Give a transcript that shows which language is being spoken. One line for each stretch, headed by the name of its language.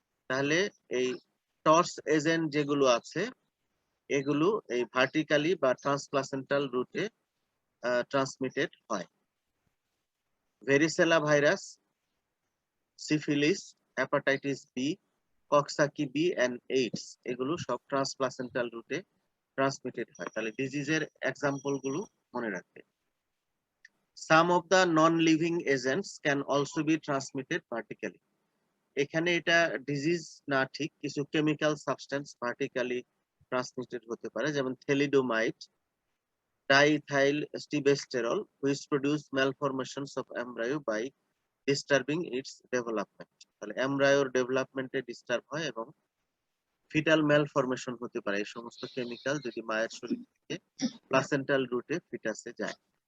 Bangla: তাহলে এই টর্স এজেন্ট যেগুলো আছে এগুলো এই ভার্টিক্যালি বা ট্রান্সপ্লাসেন্টাল রুটে ট্রান্সমিটেড হয়। ভেরিসেলা virus, syphilis, hepatitis B, কক্সাকি B and AIDS এগুলো সব ট্রান্সপ্লাসেন্টাল রুটে ট্রান্সমিটেড হয়। তাহলে ডিজিজের এক্সাম্পল গুলো মনে রাখবে।
English: Some of the non-living agents can also be transmitted vertically.
Bangla: এখানে এটা ডিজিজ না ঠিক, কিছু কেমিক্যাল সাবস্টেন্স ভার্টিক্যালি ট্রান্সমিটেড হতে পারে, যেমন থেলিডোমাইট, diethyl স্টিবেস্টেরল,
English: which produce malformations of embryo by disturbing its development.
Bangla: তাহলে এমব্রায়োর ডেভেলপমেন্টে ডিস্টার্ব হয় এবং ফিটাল ম্যালফরমেশন হতে পারে এই সমস্ত কেমিক্যাল যদি মায়ের শরীর থেকে প্লাসেন্টাল রুটে ফিটাসে যায়।